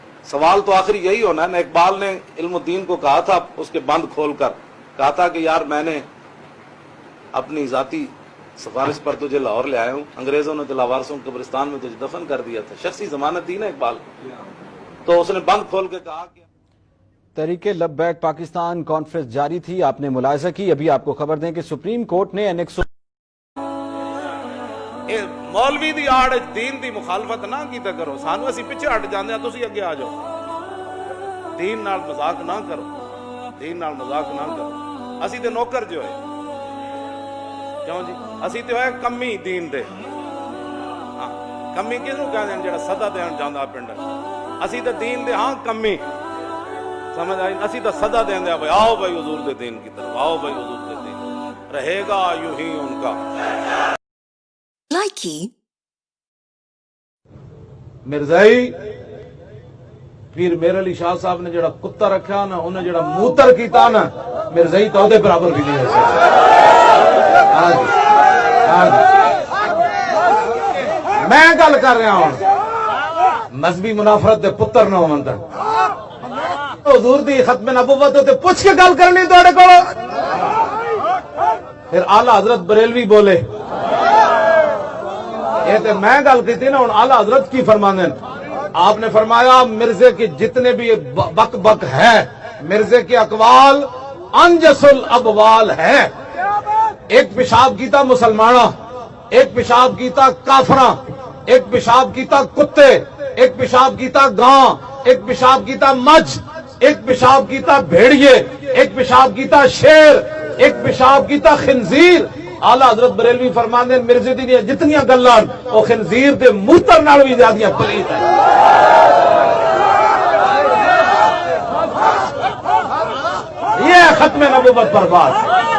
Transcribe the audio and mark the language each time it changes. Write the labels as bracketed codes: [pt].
[ur] سوال تو آخری یہی ہونا ہے نا. اقبال نے علم الدین کو کہا تھا اس کے بند کھول کر, کہا تھا کہ یار میں نے اپنی ذاتی سفارش پر تجھے لاہور لے آیا ہوں, انگریزوں نے تو لاوارسوں قبرستان میں تجھے دفن کر دیا تھا, شخصی ضمانت دی نا اقبال. تو اس نے بند کھول کے کہا کہ تحریک لبیک پاکستان کانفرنس جاری تھی, آپ نے ملاحظہ کی. ابھی آپ کو خبر دیں کہ سپریم کورٹ نے [pa] مولوی دی آڑ دین دی مخالفت نہ کیتا کرو, سانو اسی پیچھے ہٹ جاندے ہیں, تسی اگے آ جاؤ. دین نال مذاق نہ کرو, دین نال مذاق نہ کرو. اسی تے نوکر جو ہے کیوں جی, اسی تے ہوئے کمی دین دے. کمی کس نو کہندے ہیں جڑا صدا دین جاندا پنڈ, اسی تے دین دے ہاں کمی سمجھ آئی. اسی تے صدا دین دے بھائی آؤ بھائی حضور دے دین کی طرف, آؤ بھائی حضور دے دین, رہے گا یوں ہی ان کا. مرزائی پیر میر علی شاہ صاحب نے جڑا کتا رکھا نا, انہیں جڑا موتر کیتا نا, مرزائی تو دے برابر بھی نہیں ہے. میں گل کر رہا ہوں مذہبی منافرت دے پتر نہ ہون تے حضور دی ختم نبوت تے پوچھ کے گل کرنی تواڈے کول. [ur] پھر اعلی حضرت بریلوی بولے, یہ تو میں گل کی تھی نا. ہوں اعلی حضرت کی فرمانے, آپ نے فرمایا مرزے کے جتنے بھی بک بک ہے, مرزے کے اقوال انجس الابوال ہے. [pa] ایک پیشاب کیتا مسلمانہ, ایک پیشاب کیتا کافراں, ایک پیشاب کیتا کتے, ایک پیشاب کیتا گاں, ایک پیشاب کیتا مجھ, ایک پیشاب کیتا بھیڑیے, ایک پیشاب کیتا شیر, ایک پیشاب کیتا خنزیر. آلہ حضرت بریلوی فرماندے مرزے دی جتنی گلان وہ خنزیر دے موتر نال بھی زیادہ پلیت ہے. [ur] یہ ختم نبوت پر بات.